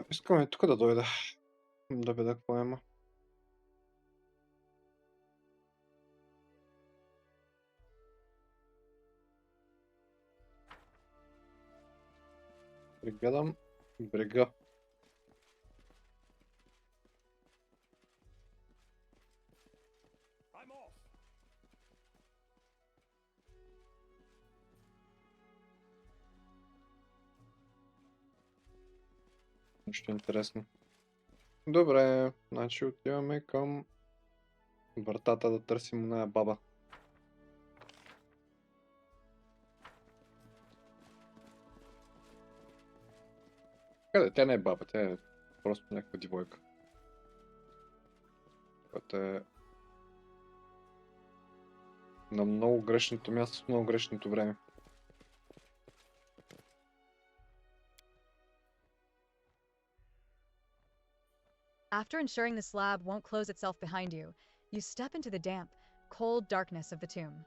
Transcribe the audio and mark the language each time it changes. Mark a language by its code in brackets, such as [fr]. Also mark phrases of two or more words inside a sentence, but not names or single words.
[bg] Искаме тук да дойда. Да видя какво има. Прегледам брега. [en] I'm off. [bg] Нещо интересно. Добре, значи отиваме към вратата да търсим оная баба. Къде? Тя не е баба, тя е просто някаква дивойка. Която е на много грешното място в много грешното време. [en] After ensuring the slab won't close itself behind you, you step into the damp, cold darkness of the tomb.